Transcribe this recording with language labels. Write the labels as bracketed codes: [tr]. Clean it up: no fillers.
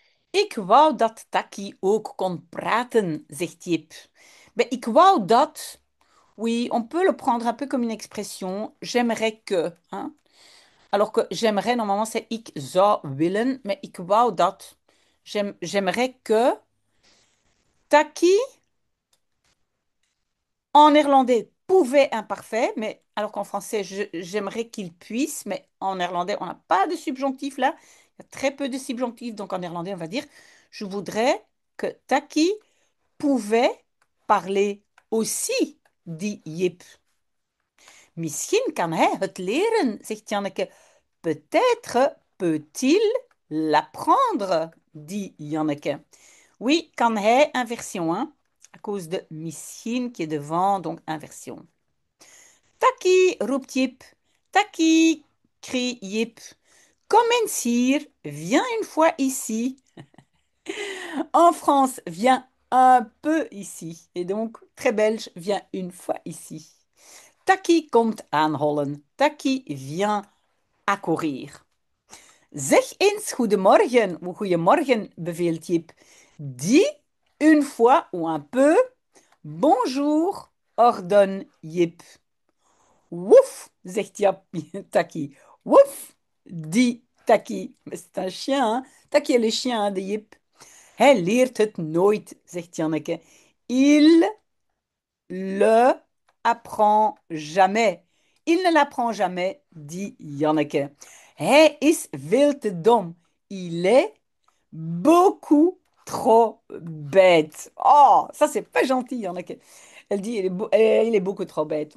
[nl] Ik wou dat Taki ook kon praten, zegt Jip. [fr] Ben, [nl] ik wou dat, [fr] oui, on peut le prendre un peu comme une expression. J'aimerais que, hein. Alors que j'aimerais, normalement, c'est [nl] ik zou willen, [fr] mais [nl] ik wou dat. [fr] J'aimerais que Taki, en néerlandais, pouvait imparfait, mais alors qu'en français, j'aimerais qu'il puisse, mais en néerlandais, on n'a pas de subjonctif là. Il y a très peu de subjonctifs, donc en néerlandais, on va dire, je voudrais que Taki pouvait parler aussi, dit Jip. [nl] Misschien kan hij het leren, zegt Janneke. [fr] Peut-être peut-il l'apprendre, dit Janneke. Oui, [nl] kan hij, [fr] inversion, hein, à cause de misschien qui est devant, donc inversion. [nl] Taki, roept Jip. [fr] Taki, crie Jip. [nl] Kom eens hier, [fr] viens une fois ici. En France, viens un peu ici. Et donc, très belge, viens une fois ici. [nl] Taki komt aanhollen. [fr] Taki vient accourir. [nl] Zeg eens goedemorgen ou goedemorgen, beveelt Jip. [fr] Dis une fois ou un peu bonjour, ordonne Jip. Wouf, [nl] zegt Taki. [fr] Wouf, dit Taki. Mais c'est un chien, hein? Taki est le chien hein, de Jip. [nl] Hij leert het nooit, zegt Janneke. [fr] Il le apprend jamais. Il ne l'apprend jamais, dit Janneke. [nl] Hij is veel te dom. [fr] Il est beaucoup trop bête. Oh, ça c'est pas gentil, Janneke. Elle dit il est beaucoup trop bête.